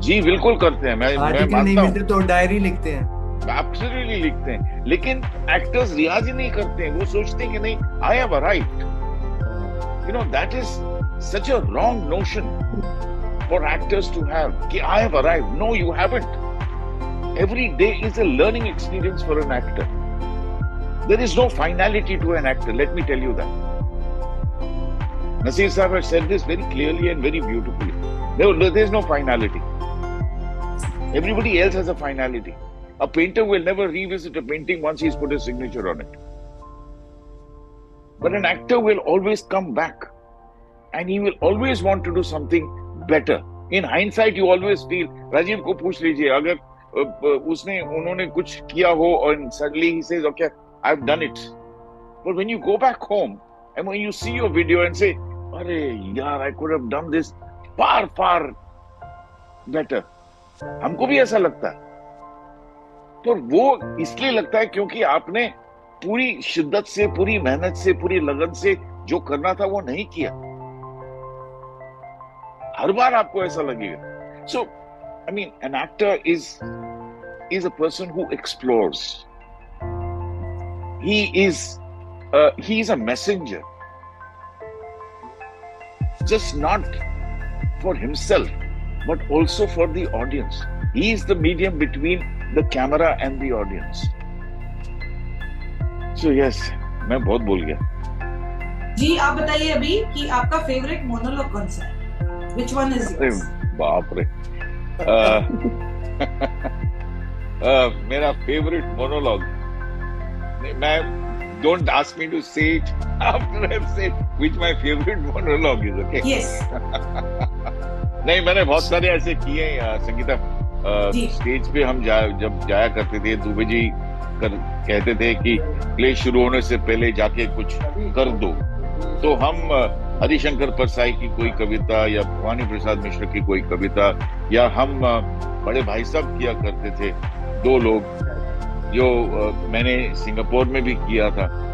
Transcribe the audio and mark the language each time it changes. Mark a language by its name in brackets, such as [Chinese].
[Hindi] जी बिल्कुल करते हैं, मैं मानता हूँ। तो डायरी लिखते हैं, एब्सोल्युटली लिखते हैं, लेकिन एक्टर्स रियाज ही नहीं करते हैं। वो सोचते हैं कि नहीं, I have arrived. [English] You know, that is such a wrong notion for actors to have कि I have arrived. No, you haven't. Every day is a learning experience for an actor. There is no finality to an actor, let me tell you that. Nasir Sahib has said this very clearly and very beautifully. There is no finality. Everybody else has a finality. A painter will never revisit a painting once he's put his signature on it. But an actor will always come back and he will always want to do something better. In hindsight, you always feel, Rajiv को पूछ लीजिए, अगर उन्होंने कुछ किया हो and suddenly he says, okay, I've done it. But when you go back home and when you see your video and say, अरे यार, I could have done this far, far better. [Hindi] हमको भी ऐसा लगता है। तो वो इसलिए लगता है क्योंकि आपने पूरी शिद्दत से, पूरी मेहनत से, पूरी लगन से जो करना था वो नहीं किया। हर बार आपको ऐसा लगेगा। [English] So, I mean, an actor is a person who explores. He is a messenger, just not for himself, but also for the audience. He is the medium between the camera and the audience. [Hindi] So yes, मैं बहुत बोल गया। जी, आप बताइए अभी कि आपका favourite monologue कौन सा है? [English] Which one is yours? [Hindi] बाप रे। [English] मेरा favourite monologue, मैं don't ask me to say it after I've said which my favorite monologue is, okay? Yes. [Hindi] नहीं, मैंने बहुत सारे ऐसे किए हैं संगीता। स्टेज पे हम जब जाया करते थे, दुबे जी कहते थे कि प्ले शुरू होने से पहले जाके कुछ कर दो, तो हम हरिशंकर परसाई की कोई कविता या भवानी प्रसाद मिश्र की कोई कविता, या हम बड़े भाई साहब किया करते थे, 2 लोग, जो मैंने सिंगापुर में भी किया था।